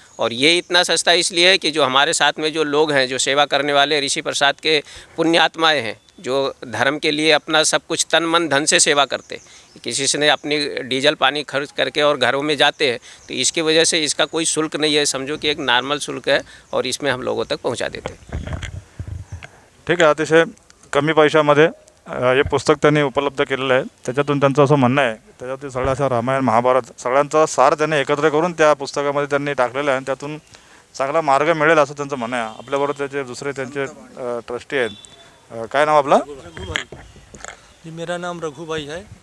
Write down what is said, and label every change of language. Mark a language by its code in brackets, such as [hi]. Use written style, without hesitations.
[hi] और ये इतना सस्ता इसलिए है कि जो हमारे साथ में जो लोग हैं, जो सेवा करने वाले ऋषि प्रसाद के पुण्यात्माएँ हैं, जो धर्म के लिए अपना सब कुछ तन मन धन से सेवा करते, किसी से ने अपनी डीजल पानी खर्च करके और घरों में जाते हैं, तो इसकी वजह से इसका कोई शुल्क नहीं है, समझो कि एक नॉर्मल शुल्क है, और इसमें हम लोगों तक पहुंचा देते हैं। [mr] ठीक आहे, अतिशय कमी पैशामध्ये हे पुस्तक त्यांनी उपलब्ध केलेलं आहे. त्याच्यातून त्यांचं असं म्हणणं आहे, त्याच्यातून सगळं असं रामायण, महाभारत सगळ्यांचा सार त्यांनी एकत्र करून त्या पुस्तकामध्ये त्यांनी टाकलेलं आहे, आणि त्यातून चांगला मार्ग मिळेल असं त्यांचं म्हणणं आहे. आपल्याबरोबर त्याचे दुसरे त्यांचे ट्रस्टी आहेत. काय नाव आपलं? [hi] रघु भाई जी, मेरा नाम रघु भाई है।